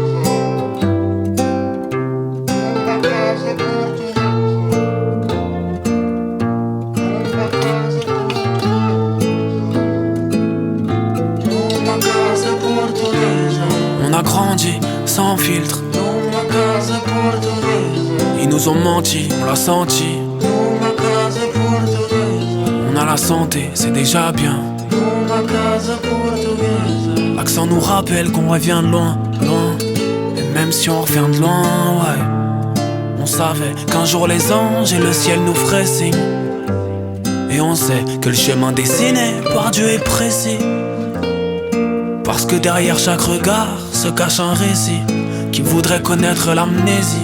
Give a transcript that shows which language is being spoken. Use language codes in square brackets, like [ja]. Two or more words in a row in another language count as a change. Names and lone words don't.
[pt] Numa casa portuguesa. Numa casa portuguesa. Numa casa portuguesa. [fr] On a grandi sans filtre. [pt] Numa casa portuguesa. [fr] Ils nous ont menti, on l'a senti. [pt] Numa casa portuguesa. [fr] On a la santé, c'est déjà bien. [pt] Numa casa portuguesa. [fr] L'accent nous rappelle qu'on revient de loin, loin. Et même si on revient de loin, ouais. On savait qu'un jour les anges et le ciel nous feraient signe. Et on sait que le chemin dessiné par Dieu est précis. Parce que derrière chaque regard se cache un récit qui voudrait connaître l'amnésie.